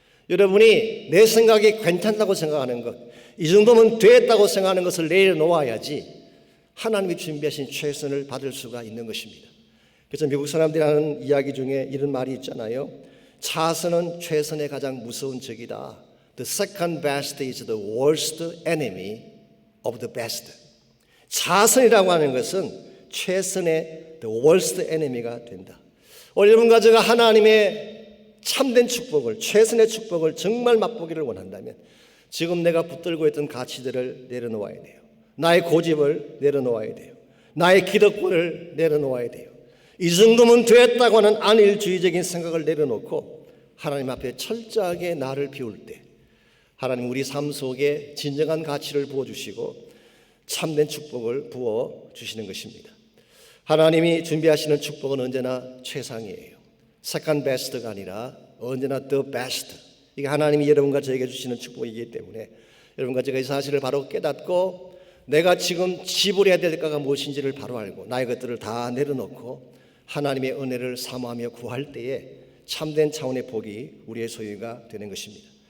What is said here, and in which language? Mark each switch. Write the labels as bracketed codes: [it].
[ko] 여러분이 내 생각이 괜찮다고 생각하는 것, 이 정도면 됐다고 생각하는 것을 내려놓아야지 하나님이 준비하신 최선을 받을 수가 있는 것입니다. 그래서 미국 사람들이 하는 이야기 중에 이런 말이 있잖아요. 차선은 최선의 가장 무서운 적이다. [en] The second best is the worst enemy of the best. [ko] 차선이라고 하는 것은 최선의 [en] the worst enemy [ko] 가 된다. 오늘 여러분과 제가 하나님의 참된 축복을, 최선의 축복을 정말 맛보기를 원한다면 지금 내가 붙들고 있던 가치들을 내려놓아야 돼요. 나의 고집을 내려놓아야 돼요. 나의 기득권을 내려놓아야 돼요. 이 정도면 됐다고 하는 안일주의적인 생각을 내려놓고 하나님 앞에 철저하게 나를 비울 때 하나님 우리 삶 속에 진정한 가치를 부어주시고 참된 축복을 부어주시는 것입니다. 하나님이 준비하시는 축복은 언제나 최상이에요. [en] second best가 [ko] 아니라 언제나 [en] the best. [ko] 이게 하나님이 여러분과 저에게 주시는 축복이기 때문에 여러분과 제가 이 사실을 바로 깨닫고 내가 지금 지불해야 될 것가 무엇인지를 바로 알고 나의 것들을 다 내려놓고 하나님의 은혜를 사모하며 구할 때에 참된 차원의 복이 우리의 소유가 되는 것입니다.